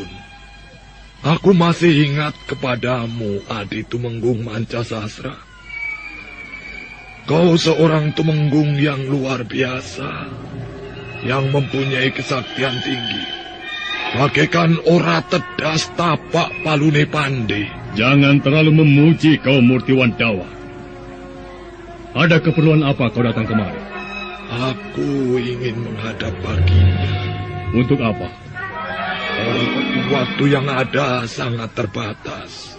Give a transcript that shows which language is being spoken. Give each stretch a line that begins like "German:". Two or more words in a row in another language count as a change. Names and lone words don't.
Indonesian: Aku masih ingat kepadamu, Adi Tumenggung Mancasasra. Kau seorang tumenggung yang luar biasa, yang mempunyai kesaktian tinggi, bagaikan
Javanese: ora tedas tapak palune pande.
Indonesian: Jangan terlalu memuji kau, Murtiwandawa. Ada keperluan apa kau datang kemari? Aku ingin menghadap Baginda. Untuk apa? Waktu yang ada sangat terbatas.